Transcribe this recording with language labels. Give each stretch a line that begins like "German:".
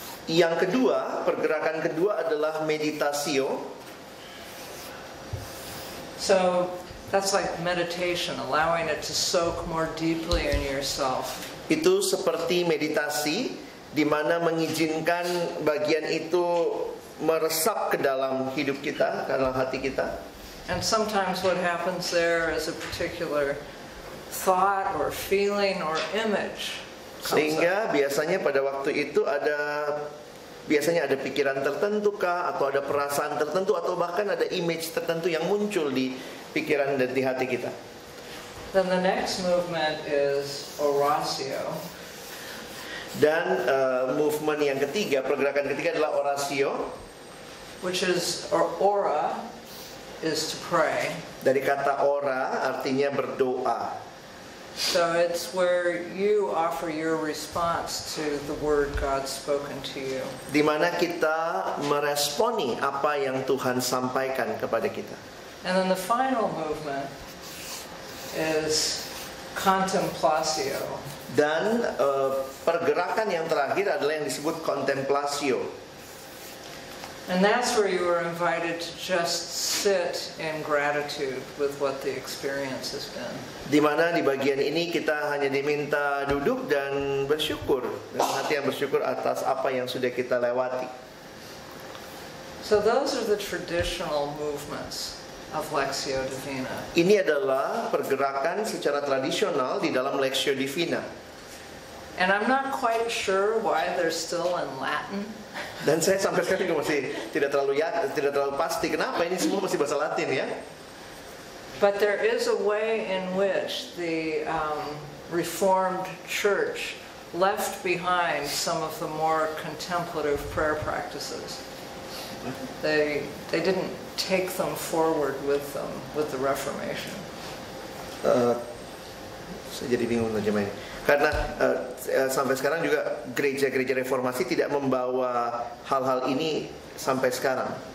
Indonesian: Yang kedua, pergerakan kedua adalah meditatio.
English: So that's like meditation, allowing it to soak more deeply in yourself.
Indonesian: Itu seperti meditasi di mana mengizinkan bagian itu meresap ke dalam hidup kita, ke dalam hati kita.
English: And sometimes what happens there is a particular thought or feeling or image comes
Indonesian: Sehingga biasanya pada waktu itu biasanya ada pikiran tertentu kah, atau ada perasaan tertentu, atau bahkan ada image tertentu yang muncul di pikiran dan di hati kita.
English: Then the next movement is oratio.
Indonesian: Dan movement yang ketiga, pergerakan ketiga adalah oratio,
English: Which is, or ora is to pray.
Indonesian: Dari kata ora artinya berdoa.
English: So it's where you offer your response to the word God's spoken to you.
Indonesian: Di mana kita meresponi apa yang Tuhan sampaikan kepada kita.
English: And then the final movement is contemplatio.
Indonesian: Dan pergerakan yang terakhir adalah yang disebut kontemplasio.
English: And that's where you are invited to just sit in gratitude with what the experience has been.
Indonesian: Di mana di bagian ini kita hanya diminta duduk dan bersyukur, dengan hati yang bersyukur atas apa yang sudah kita lewati.
English: So those are the traditional movements of Lectio Divina.
Indonesian: Ini adalah pergerakan secara tradisional di dalam Lectio Divina.
English: And I'm not quite sure why they're still in Latin.
Indonesian: Dan saya sampai sekarang juga masih tidak terlalu pasti kenapa ini semua masih bahasa Latin ya.
English: But there is a way in which the Reformed Church left behind some of the more contemplative prayer practices. They didn't take them forward with them with the Reformation.
Indonesian: Saya jadi bingung terjemahnya. Karena sampai sekarang juga gereja-gereja reformasi tidak membawa hal-hal ini sampai sekarang.